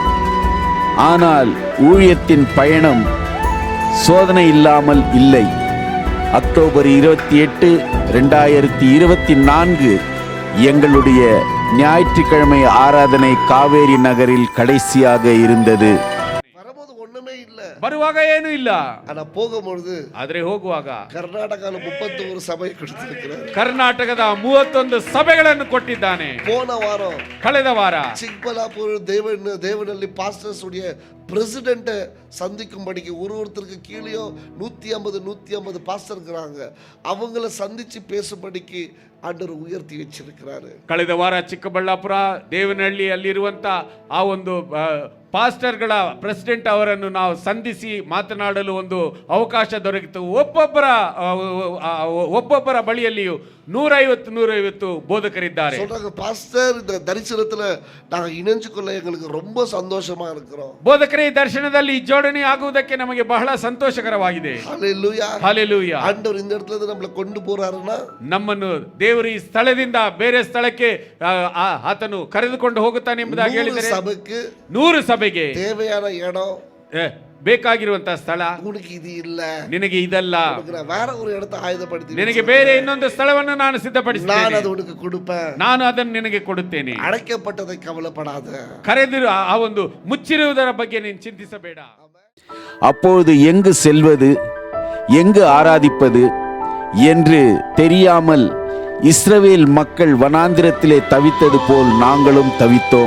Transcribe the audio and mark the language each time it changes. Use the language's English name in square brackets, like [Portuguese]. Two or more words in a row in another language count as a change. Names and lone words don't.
[Tamil] ஆனால் ஊழியத்தின் பயணம் சோதனை இல்லாமல் இல்லை. அக்டோபர் 28, 2024 எங்களுடைய ஞாயிற்றுக்கிழமை ஆராதனை காவேரி நகரில் கடைசியாக இருந்தது. வரும்போது ஒண்ணுமே இல்ல, [Kannada] ಬರುವಾಗ ಏನೂ ಇಲ್ಲ, [Tamil] ஆனா போகும்பொழுது [Kannada] ಆದ್ರೆ ಹೋಗುವಾಗ [Tamil] கர்நாடகால 31 சபை கொடுத்திருக்கிறார். [Kannada] ಕರ್ನಾಟಕದ 31 ಸಭೆಗಳನ್ನು ಕೊಟ್ಟಿದ್ದಾನೆ. [Tamil] போன வாரம் [Kannada] ಕಳೆದ ವಾರ [Tamil] சிக்பலாப்பூர் தேவனல்லி பாஸ்டர்ஸ் உடைய பிரசிடென்ட்டை சந்திக்கும்படிக்கு ஒருத்தருக்கு கீழேயோ 150 பாஸ்டர் இருக்கிறாங்க. அவங்கள சந்திச்சு பேசும்படிக்கு ஆண்டவர் உயர்த்தி வச்சிருக்கிறாரு. [Kannada] ಕಳೆದ ವಾರ ಚಿಕ್ಕಬಳ್ಳಾಪುರ ದೇವನಹಳ್ಳಿ ಅಲ್ಲಿರುವಂತ ಆ ಒಂದು ಪಾಸ್ಟರ್ಗಳ ಪ್ರೆಸಿಡೆಂಟ್ ಅವರನ್ನು ನಾವು ಸಂಧಿಸಿ ಮಾತನಾಡಲು ಒಂದು ಅವಕಾಶ ದೊರಕಿತು. ಒಬ್ಬೊಬ್ಬರ ಬಳಿಯಲ್ಲಿಯೂ 150 போதகரிದ್ದಾರೆ. [Tamil] சொல்றாங்க, பாஸ்டர் இந்த தரிசனத்துல நாங்க இணைஞ்சு கொள்ள எங்களுக்கு ரொம்ப சந்தோஷமா இருக்கிறோம். [Kannada] ಬೋಧಕರೇ, ಈ ದರ್ಶನದಲ್ಲಿ ಜೋಡಣೆ ಆಗುವುದಕ್ಕೆ ನಮಗೆ ಬಹಳ ಸಂತೋಷಕರವಾಗಿದೆ. [Tamil] ஹல்லேலூயா, [Kannada] ಹಲ್ಲೆಲೂಯಾ. [Tamil] ஆண்டவர் இந்த இடத்துல இருந்து நம்மள கொண்டு போறாருன்னா [Kannada] ನಮ್ಮನ್ನು ದೇವರು ಈ ಸ್ಥಳದಿಂದ ಬೇರೆ ಸ್ಥಳಕ್ಕೆ ಆತನು ಕರೆದುಕೊಂಡು ಹೋಗುತ್ತಾನೆ ಎಂಬುದಾಗಿ ಹೇಳಿದರೆ 100 ಸಭೆಗೆ [Tamil] தேவையான இடம், [Kannada] ಬೇಕಾಗಿರುವಂತಹ ಸ್ಥಳ [Tamil] உனக்கு இது இல்ல, [Kannada] ನಿನಗೆ ಇದಲ್ಲ, [Tamil] வேற ஒரு இடத்தை ಆಯುಧಪಡಿಸಿ [Kannada] ನಿನಗೆ ಬೇರೆ ಇನ್ನೊಂದು ಸ್ಥಳವನ್ನು ನಾನು ಸಿದ್ಧಪಡಿಸುತ್ತೇನೆ, ನಾನು ಅದು [Tamil] உனக்கு கொடுப்பேன், [Kannada] ನಾನು ಅದನ್ನು ನಿನಗೆ ಕೊಡುತ್ತೇನೆ. [Tamil] அழைக்கப்பட்டதை கவலைப்படாத, [Kannada] ಕರೆದಿರು ಆ ಒಂದು ಮುಚ್ಚಿರುವುದರ ಬಗ್ಗೆ ನೀನು ಚಿಂತಿಸಬೇಡ. [Tamil] அப்பொழுது எங்கு செல்வது, எங்கு ஆராதிப்பது என்று தெரியாமல் இஸ்ரவேல் மக்கள் வனாந்திரத்திலே தவித்தது போல் நாங்களும் தவித்தோம்.